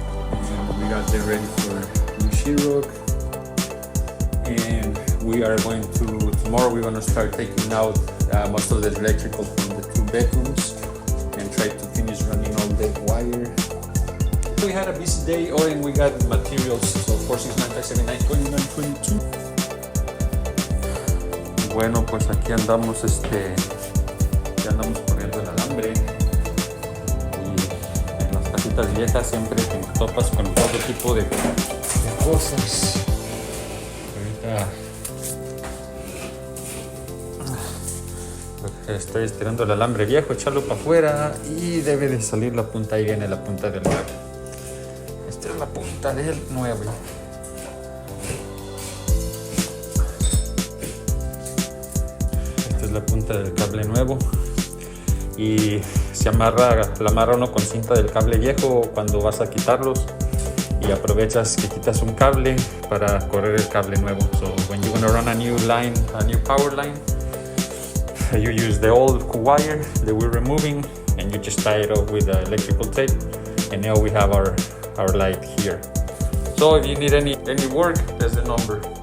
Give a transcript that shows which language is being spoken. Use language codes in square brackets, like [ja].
[en] And we got them ready for new sheetrock. And we are going to, tomorrow we're going to start taking out most of the electrical from the 2 bedrooms and try to finish running all the wire. We had a busy day, and we got materials, so 469-579-2922. [es] Bueno, pues aquí andamos, ya andamos corriendo el alambre. Y en las casitas viejas siempre te topas con todo tipo de cosas. Ahorita estoy estirando el alambre viejo, echarlo para afuera y debe de salir la punta. Ahí viene la punta del nuevo. Esta es la punta del nuevo. Esta es la punta del cable nuevo. Y se amarra, la amarra uno con cinta del cable viejo cuando vas a quitarlos. Y aprovechas que quitas un cable para correr el cable nuevo. [en] So when you're gonna run a new line, a new power line, you use the old wire that we're removing and you just tie it up with electrical tape, and now we have our light here. So if you need any work, there's the number.